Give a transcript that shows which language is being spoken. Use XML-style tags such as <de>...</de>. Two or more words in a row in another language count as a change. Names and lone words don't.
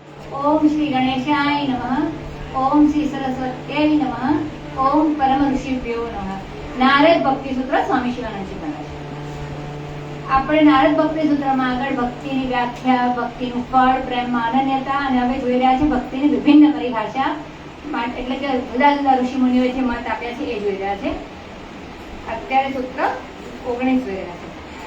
<sa>ओम श्री गणेशाय नमः, ओम श्री सरस्वत्यै नमः, ओम परम ऋषिभ्यो नमः।</sa> <gu>नारद भक्ति सूत्र स्वामी शिवानंदजी महाराज। આપણે નારદ ભક્તિ સૂત્રમાં આગળ ભક્તિની વ્યાખ્યા, ભક્તિનું ફળ, પ્રેમમાં અનન્યતા અને હવે જોઈ રહ્યા છે ભક્તિની વિભિન્ન પરિભાષા, એટલે કે જુદા જુદા ઋષિ મુનિઓએ જે મત આપ્યા છે એ જોઈ રહ્યા છે। અત્યારે સૂત્ર 19 જોઈ રહ્યા છે।</gu>